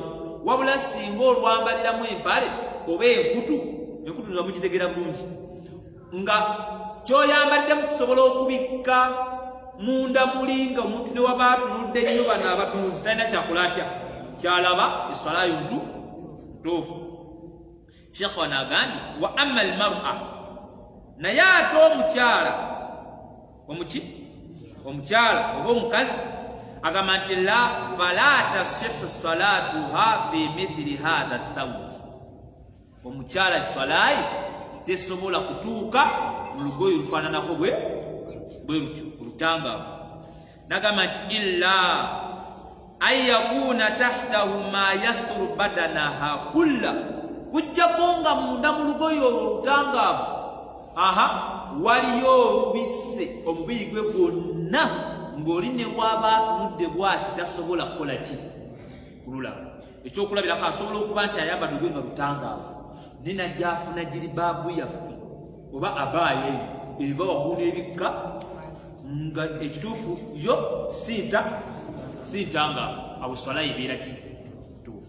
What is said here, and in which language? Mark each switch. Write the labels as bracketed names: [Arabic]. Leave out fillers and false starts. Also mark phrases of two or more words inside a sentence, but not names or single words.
[Ganda] Wabula singa olwambaliramu empale oba enkutu nga mukitegera bulungi, nga kyoyambaliddemu kisobola okubikka munda muli, nga omuntu ne waba atunudde nnyo, bano abatunuzi talina kyakola atya, kyalaba esswala yo ntuufu. Sheikh wano agambye [Arabic] وأما المرأة, [Ganda] naye ate omukyala oba omukazi agamba nti [Arabic] فلا تصح صلاتها في مثل هذا الثوب, [Ganda] omukyala swalayi tesobola kutuuka mu lugoye lufaananako bwe lutyo olutangaavu. Nagamba nti [Arabic] إلا أن يكون تحته ما يستر بدنها كله, [Ganda] kujjako nga munda mu lugoye olwo olutangaavu waliyo olubisse omubiri gwe gwonna, ng'oli ne waaba atunudde bw'ati tasobola kukola ki, kululaba. Ekyokulabirako asobola okuba nti ayambadde olugoye nga lutangaavu, ne najjaafuna jiribaabu yaffe oba abaaye eva waggulu n'ebikka, nga ekituufu yo si ntangaavu, awo swala ebeera ki, tuufu.